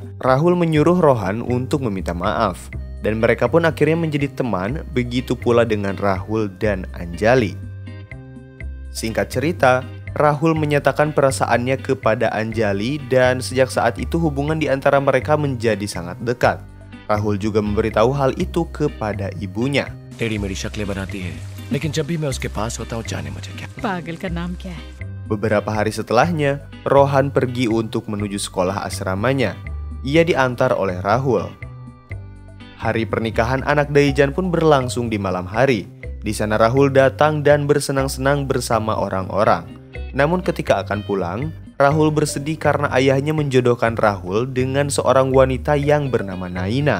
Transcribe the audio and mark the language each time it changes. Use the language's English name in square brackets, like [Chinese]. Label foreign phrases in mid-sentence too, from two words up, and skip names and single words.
[Indonesian] Rahul menyuruh Rohan untuk meminta maaf, dan mereka pun akhirnya menjadi teman, begitu pula dengan Rahul dan Anjali. Singkat cerita, Rahul menyatakan perasaannya kepada Anjali dan sejak saat itu hubungan di antara mereka menjadi sangat dekat. Rahul juga memberitahu hal itu kepada ibunya. [Hindi] तेरी मेरी शक्लें बनाती है, लेकिन जब भी मैं उसके पास होता हूँ जाने मुझे क्या। पागल का नाम क्या है? [Indonesian] Beberapa hari setelahnya, Rohan pergi untuk menuju sekolah asramanya. Ia diantar oleh Rahul. Hari pernikahan anak Daijan pun berlangsung di malam hari. Di sana Rahul datang dan bersenang-senang bersama orang-orang. Namun ketika akan pulang, Rahul bersedih karena ayahnya menjodohkan Rahul dengan seorang wanita yang bernama Naina.